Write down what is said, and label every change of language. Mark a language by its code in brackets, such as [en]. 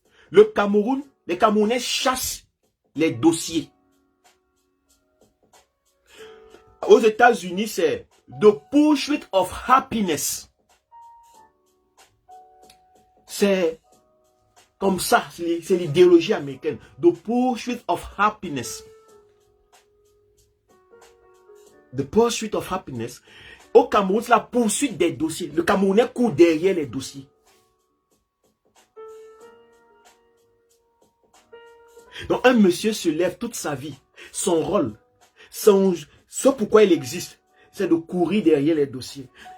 [fr] Le Cameroun, les Camerounais chassent les dossiers. Aux États-Unis, c'est [en] the pursuit of happiness. [fr] C'est comme ça, c'est l'idéologie américaine. [en] The pursuit of happiness. The pursuit of happiness. [fr] Au Cameroun, c'est la poursuite des dossiers. Le Camerounais court derrière les dossiers. Donc un monsieur se lève toute sa vie. Son rôle, ce pourquoi il existe, c'est de courir derrière les dossiers.